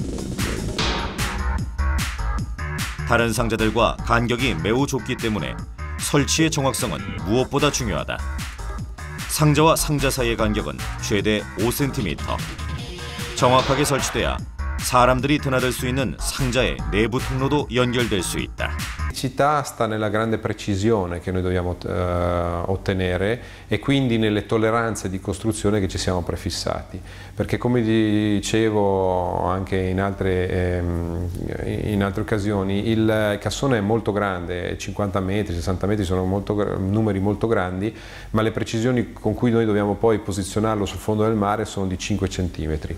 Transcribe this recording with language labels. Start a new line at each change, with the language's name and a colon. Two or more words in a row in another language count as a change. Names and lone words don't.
Korean: 다른 상자들과 간격이 매우 좁기 때문에 설치의 정확성은 무엇보다 중요하다. 상자와 상자 사이의 간격은 최대 5cm. 정확하게 설치돼야 사람들이 드나들 수 있는 상자의 내부 통로도 연결될 수 있다.
Italian: La criticità sta nella grande precisione che noi dobbiamo ottenere e quindi nelle tolleranze di costruzione che ci siamo prefissati, perché come dicevo anche in altre occasioni, il cassone è molto grande, 50 metri, 60 metri sono numeri molto grandi, ma le precisioni con cui noi dobbiamo poi posizionarlo sul fondo del mare sono di 5 centimetri.